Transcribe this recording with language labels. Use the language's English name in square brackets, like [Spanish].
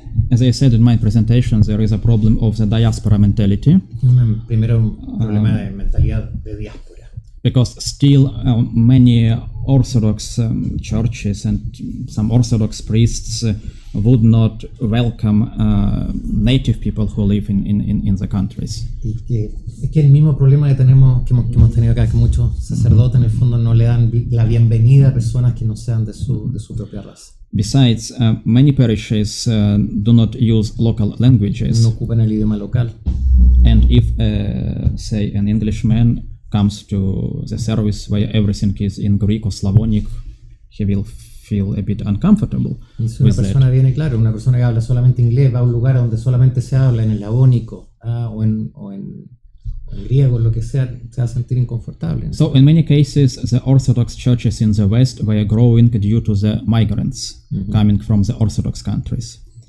[English] As I said in my presentation, there is a problem of the diaspora mentality. [Spanish] Primero un problema de mentalidad de diáspora. [English] Because still many Orthodox churches and some Orthodox priests would not welcome native people who live in the countries. [Spanish] Y es que el mismo problema que hemos tenido acá, que muchos sacerdotes en el fondo no le dan la bienvenida a personas que no sean de su propia raza. [English] Besides, many parishes do not use local languages. [Spanish] No ocupan el idioma local. [English] And if, say, an Englishman comes to the service where everything is in Greek or Slavonic, he will feel a bit uncomfortable. [Spanish] Y si una persona viene, claro, una persona que habla solamente inglés va a un lugar donde solamente se habla en el Slavónico o en griego, lo que sea, se va a sentir inconfortable, ¿no? [English] So in many cases, the Orthodox churches in the West were growing due to the migrants coming from the Orthodox countries.